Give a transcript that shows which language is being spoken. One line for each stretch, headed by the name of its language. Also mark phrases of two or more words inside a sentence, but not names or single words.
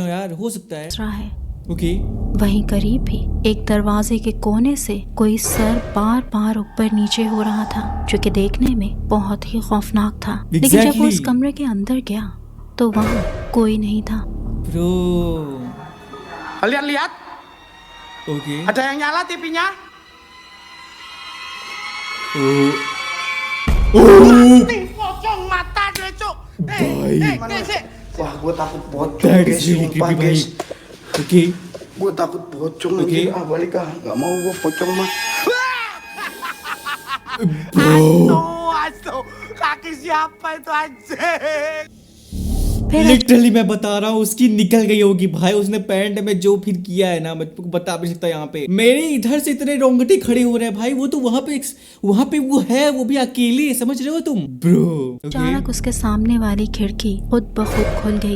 Hindi: यार हो सकता है। ओके वहीं करीब ही एक दरवाजे के कोने से कोई सर बार बार ऊपर नीचे हो रहा था, जो कि देखने में बहुत ही खौफनाक था। लेकिन जब वो उस कमरे के अंदर गया तो वहाँ कोई नहीं था। ब्रो
Indonesian: Lihat. ओके Ada yang nyala TV-nya? Pocong mata dia, Cuk. Wah, gue takut pocong, guys. Sumpah, guys. ओके Gue takut pocong lagi. Balik ah. Gak mau gue pocong mah. Aduh. Kaki siapa itu anjing?
Hindi: फिर लिटरली मैं बता रहा हूँ उसकी निकल गई होगी भाई, उसने पैंट में जो फिर किया है ना, मैं तुमको बता भी सकता यहाँ पे। मेरे इधर से इतने रोंगटे खड़े हो रहे हैं भाई, वो तो वहां पे वो है, वो भी अकेले, समझ रहे हो तुम ब्रो। अचानक उसके सामने वाली खिड़की खुद ब खुद खुल गई।